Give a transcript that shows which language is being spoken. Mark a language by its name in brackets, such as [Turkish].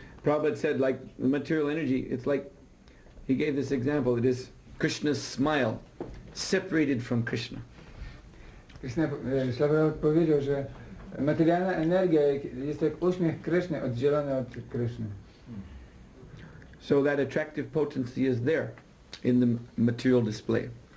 [English] Prabhupada said, like material energy, it's like, he gave this example, it is Krishna's smile separated from Krishna. [Polish] Prabhupada powiedział, że materialna energia jest jak uśmiech Kryszny oddzielony od Kryszny. [English] So that attractive potency is there in the material display.